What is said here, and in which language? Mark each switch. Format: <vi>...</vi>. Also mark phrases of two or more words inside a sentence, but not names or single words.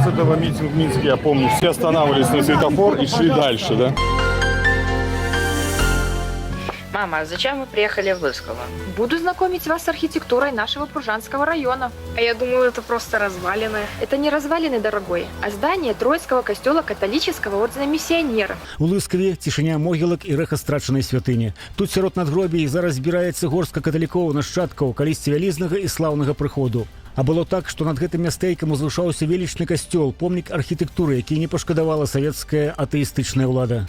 <ru>16-го митинг в Минске, я помню, все останавливались на светофор и шли дальше, да? Мама, зачем мы приехали в Лысково? Буду знакомить вас с архитектурой нашего Пружанского района. А я думаю, это просто развалины. Это не развалины, дорогой, а здание Троицкого костела католического ордена миссионеров.</ru> <be>У Лыскове цішыня могілак і рэха страчанай святыні. Тут сярод надгробій зараз збіраецца горстка каталікоў, нашчадкаў калісьці вялізнага і слаўнага прыходу. А было так, што над гэтым мястэйкам узвышаўся велічны касцёл, помнік архітэктуры, які не пашкадавала савецкая атэістычная ўлада.</be>